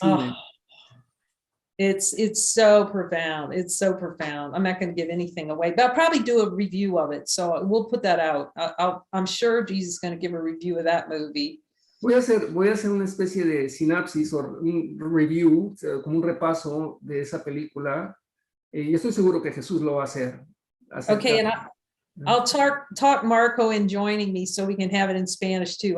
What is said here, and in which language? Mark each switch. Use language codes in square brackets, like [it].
[en] Oh, it's so profound. It's so profound. I'm not going to give anything away, but I'll probably do a review of it. So we'll put that out. I'm sure Jesus is going to give a review of that movie. [es] Voy a hacer una especie de sinapsis o un review, como un repaso de esa película. Y estoy seguro que Jesús lo va a hacer. [en] Okay, and I'll talk Marco in joining me so we can have it in Spanish too.